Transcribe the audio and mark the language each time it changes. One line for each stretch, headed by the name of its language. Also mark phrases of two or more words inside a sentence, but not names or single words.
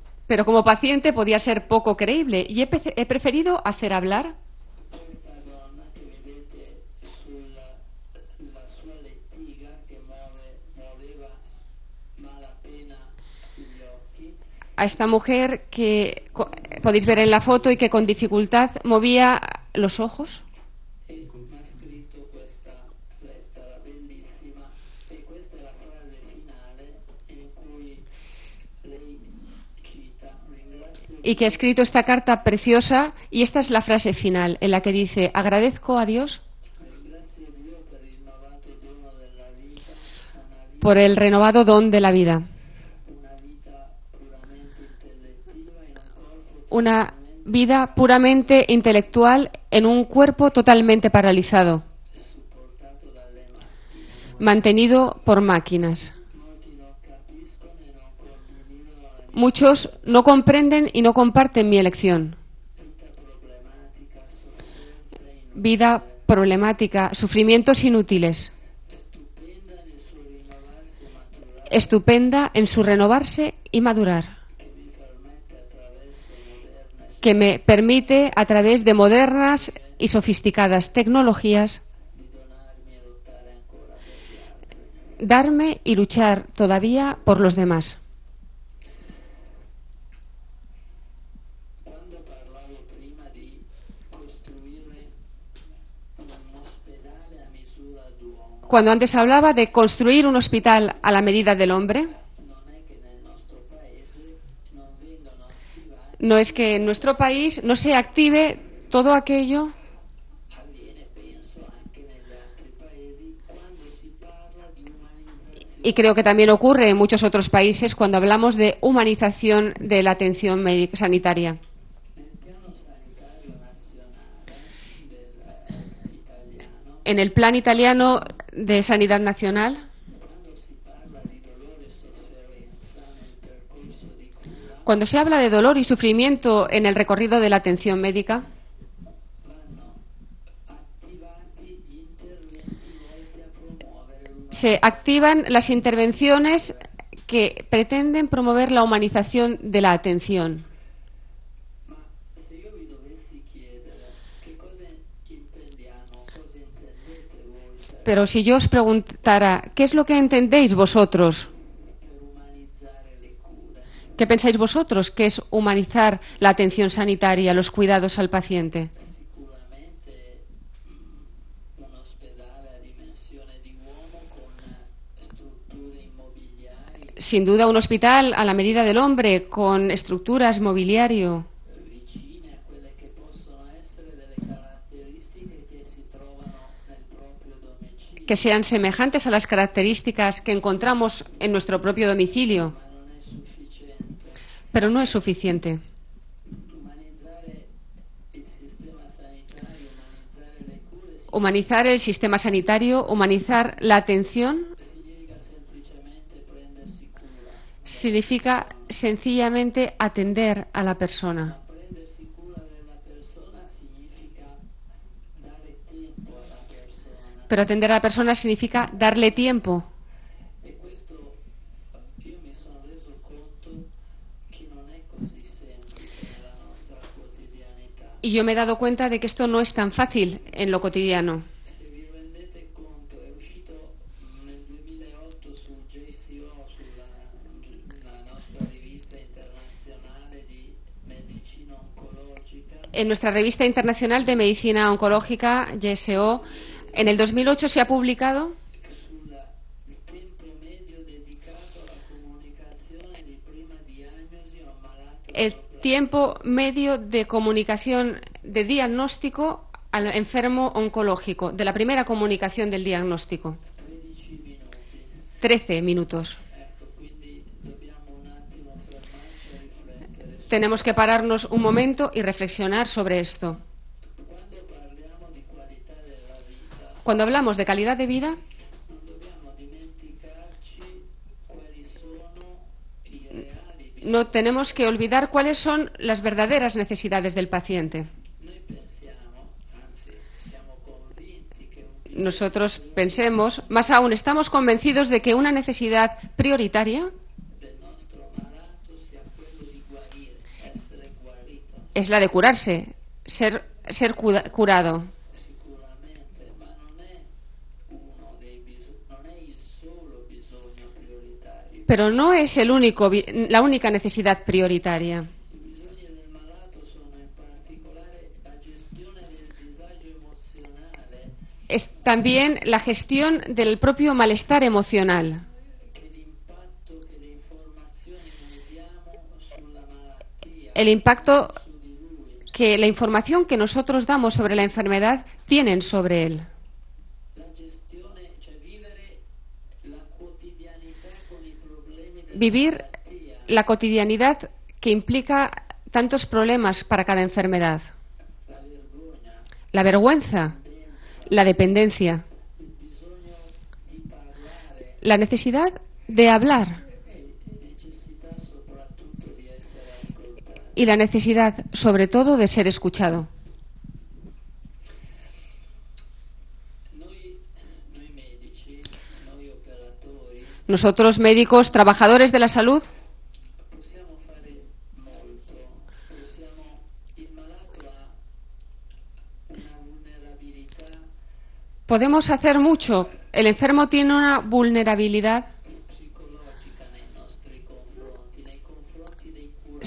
Spanish: Pero como paciente podía ser poco creíble y he preferido hacer hablar
Italian: questa donna che vedete sulla sua lettiga che muoveva malapena gli occhi.
Spanish: a esta mujer que podéis ver en la foto y que con dificultad movía los ojos.
Italian: E mi ha scritto questa lettera bellissima e questa è la frase finale in cui lei cita: ringrazio
Spanish: Y que ha escrito esta carta preciosa, y esta es la frase final en la que dice: agradezco a Dios
Italian: Dio per il rinnovato dono della vita,
Spanish: por el renovado don de la vida,
Italian: una vita puramente intellettiva in un corpo
Spanish: una vida puramente intelectual en un cuerpo totalmente paralizado,
Italian: supportato dalle macchine.
Spanish: mantenido por máquinas.
Italian: Molti non capiscono e non condividono la
Spanish: Muchos no comprenden y no comparten mi elección.
Italian: vita problematica, sofferenza inutile,
Spanish: Vida problemática, sufrimientos inútiles,
Italian: stupenda nel suo rinnovarsi e maturare,
Spanish: estupenda en su renovarse y madurar,
Italian: che mi permette
Spanish: que me permite
Italian: attraverso moderne
Spanish: a través de modernas y sofisticadas tecnologías
Italian: di donarmi e lottare ancora per gli altri.
Spanish: darme y luchar todavía por los demás.
Italian: Quando parlavo prima di costruire un ospedale a misura d'uomo,
Spanish: Cuando antes hablaba de construir un hospital a la medida del hombre,
Italian: non è che nel nostro paese non vengano attivati,
Spanish: no es que en nuestro país no se active todo aquello,
Italian: avviene penso anche negli altri paesi, quando si parla di umanizzazione
Spanish: y creo que también ocurre en muchos otros países cuando hablamos de humanización de la atención sanitaria.
Italian: nel piano sanitario nazionale italiano.
Spanish: En el plan italiano de sanidad nacional,
Italian: Quando si parla di dolore e sofferenza nel percorso di cura,
Spanish: cuando se habla de dolor y sufrimiento en el recorrido de la atención médica,
Italian: vanno attivati gli interventi volti a promuovere l'umanità.
Spanish: se activan las intervenciones que pretenden promover la humanización de la atención.
Italian: Ma se io vi dovessi chiedere che cosa intendiamo, cosa intendete voi
Spanish: Pero si yo os preguntara, ¿qué es lo que entendéis vosotros?
Italian: per umanizzare le cure,
Spanish: ¿Qué pensáis vosotros que es humanizar la atención sanitaria, los cuidados al paciente?
Italian: sicuramente un ospedale a dimensione di uomo con strutture immobiliari
Spanish: Sin duda un hospital a la medida del hombre, con estructuras, mobiliario,
Italian: vicine a quelle che possono essere delle caratteristiche che si trovano nel proprio domicilio,
Spanish: que sean semejantes a las características que encontramos en nuestro propio domicilio,
Italian: ma non è sufficiente.
Spanish: pero no es suficiente.
Italian: Umanizzare il sistema sanitario, umanizzare le cure
Spanish: Humanizar el sistema sanitario, humanizar la atención,
Italian: significa semplicemente prendersi cura.
Spanish: significa sencillamente atender a la persona.
Italian: Prendersi cura della persona significa dare tempo alla persona.
Spanish: Pero atender a la persona significa darle tiempo.
Italian: E questo io mi sono reso conto che non è così semplice nella nostra quotidianità.
Spanish: Y yo me he dado cuenta de que esto no es tan fácil en lo cotidiano.
Italian: Se vi rendete conto, è uscito nel 2008 su JCO, sulla nostra rivista internazionale di medicina oncologica,
Spanish: En nuestra revista internacional de medicina oncológica, YSO, en el 2008 se ha publicado
Italian: sul tempo medio dedicato alla comunicazione di prima diagnosi a un malato
Spanish: el tiempo medio de comunicación de diagnóstico al enfermo oncológico, de la primera comunicación del diagnóstico.
Italian: 13 minuti.
Spanish: 13 minutos.
Italian: Ecco, quindi dobbiamo un attimo fermarci a riflettere su
Spanish: Tenemos que pararnos un momento y reflexionar sobre esto.
Italian: quando parliamo di qualità della vita.
Spanish: Cuando hablamos de calidad de vida,
Italian: Non dobbiamo dimenticarci quali sono i reali bisogni.
Spanish: no tenemos que olvidar cuáles son las verdaderas necesidades del paciente.
Italian: Noi pensiamo, anzi siamo convinti che un
Spanish: Nosotros pensemos, más aún estamos convencidos de que una necesidad prioritaria
Italian: del nostro malato sia quello di guarire, essere guarito.
Spanish: Es la de curarse, ser curado.
Italian: Sicuramente, ma non è uno dei non è il solo bisogno prioritario.
Spanish: Pero no es la única necesidad prioritaria.
Italian: I bisogni del malato sono in particolare la gestione del disagio emozionale,
Spanish: Es también la gestión del propio malestar emocional,
Italian: che l'impatto che le informazioni noi diamo sulla malattia,
Spanish: el impacto
Italian: su di lui,
Spanish: que la información que nosotros damos sobre la enfermedad tienen sobre él.
Italian: la gestione, cioè vivere la quotidianità con i problemi della
Spanish: Vivir
Italian: malattia,
Spanish: la cotidianidad que implica tantos problemas para cada enfermedad.
Italian: la vergogna,
Spanish: La vergüenza, la dependencia,
Italian: il bisogno di parlare
Spanish: la necesidad de hablar
Italian: e necessità soprattutto di essere ascoltati.
Spanish: y la necesidad, sobre todo, de ser escuchado.
Italian: Noi medici, noi operatori,
Spanish: Nosotros, médicos, trabajadores de la salud,
Italian: possiamo fare molto, il malato ha una vulnerabilità
Spanish: podemos hacer mucho. El enfermo tiene una vulnerabilidad
Italian: psicologica nei confronti dei curatori.